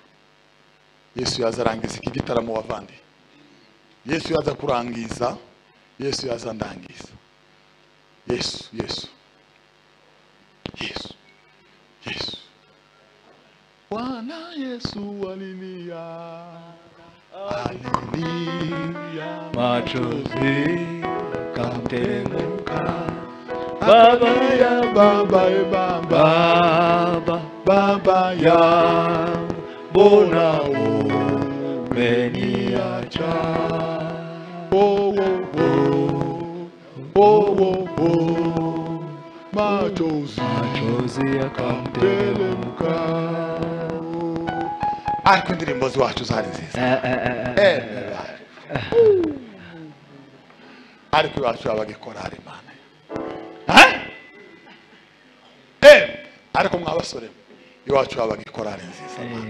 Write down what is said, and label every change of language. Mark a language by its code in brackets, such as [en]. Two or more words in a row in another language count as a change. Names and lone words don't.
[rn] Yesu yazarangiza iki gitaramo wavandi, Yesu yaza kurangiza, Yesu yazandangiza. [sw] Yesu Bwana Yesu haleluya, haleluya. Machozi kamteremka, Baba ya Baba ya mbona umeniacha? Machozi yakamteremka. [rn] Ariko indirimbo zacu zari nziza. Ariko iwacu abagikorari Imana. Ariko mwabasore iwacu abagikorari nziza Imana.